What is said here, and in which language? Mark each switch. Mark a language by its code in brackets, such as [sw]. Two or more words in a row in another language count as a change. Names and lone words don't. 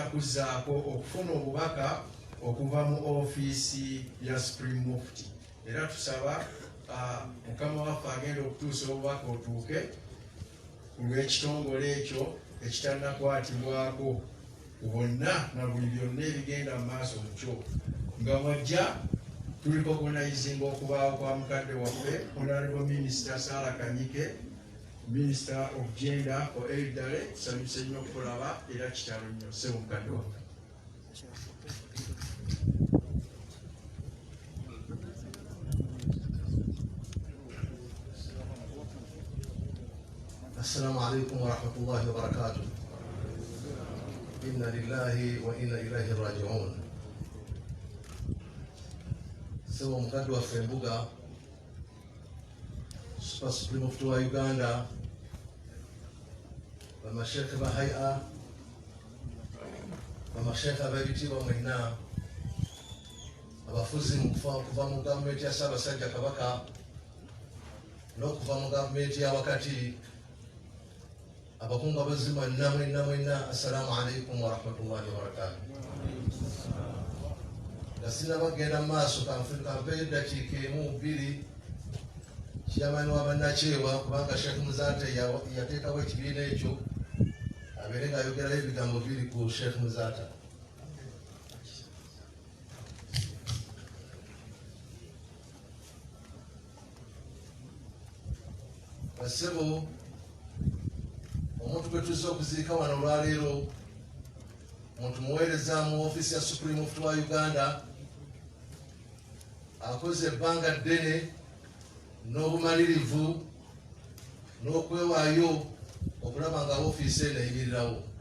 [lg] kuzzaako okufuna obubaka okuva mu ofiisi ya Supreme Mufti era tusaba mukama waffe agenda okutuusa obubaka otuuke ku lw'ekitongole ekyo ekitannakwatibwako bonna na buli byonna ebigenda mu maaso mukyo nga wajja tuli organizing okubaawo kwa mukadde waffe Honorable Minister Sarah Kanyike, [en] Minister of Gender for Eidale. [lg] Tusanyuse nnyo okulaba era kitalo nnyo ssebo mukadde waffe. [ar] السلام عليكم ورحمة الله وبركاته. إنا لله وإنا إليه راجعون. [lg] Sebo mukadde waffe Mbuga Supreme Mufti wa Uganda, bamashekhe ba hai'a, bamashekhe ab'ebitiibwa mwenna, abafuzi kuva mu gavumenti ya Ssaabasajja Kabaka n'okuva mu gavumenti ya wakati, abakungu abazima mwenna, [ar] السلام عليكم ورحمة الله وبركاته. [lg] Gasina bagenda maaso kampe eddakiika emu bbiri kiyamani wa bannakyewa kubanga Sheikh Muzate yateekawo ekibiina ekyo abeere ng'ayogerayo ebigambo biri ku Sheikh Muzata. Bassebo, omuntu gwe tuzze okuziika wano olwaleero omuntu muweereza mu ofiisi ya Supreme Mufti wa Uganda, akoze ebbanga ddene n'obumalirivu n'okwewaayo okulaba nga ofiisi eno eyimirirawo.